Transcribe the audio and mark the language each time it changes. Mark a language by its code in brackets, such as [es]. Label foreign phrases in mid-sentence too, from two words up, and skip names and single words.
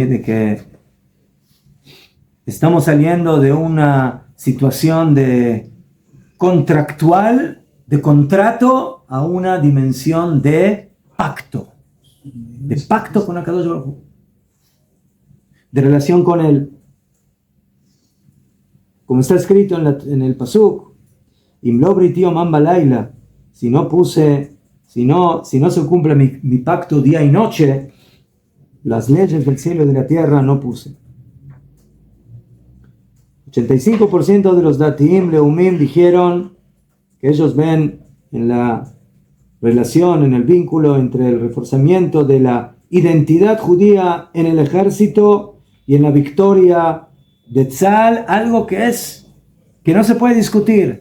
[es] De que estamos saliendo de una situación de contractual, de contrato, a una dimensión de pacto con [he] הקדוש ברוך הוא, [es] de relación con él. [he] Como está escrito en el pasuk, אם לא בריתי יומם ולילה, [es] si no se cumple mi pacto día y noche, las leyes del cielo y de la tierra no puse. 85% de los [he] דתיים לאומיים [es] dijeron que ellos ven en la relación, en el vínculo entre el reforzamiento de la identidad judía en el ejército y en la victoria de Tzal, algo que no se puede discutir.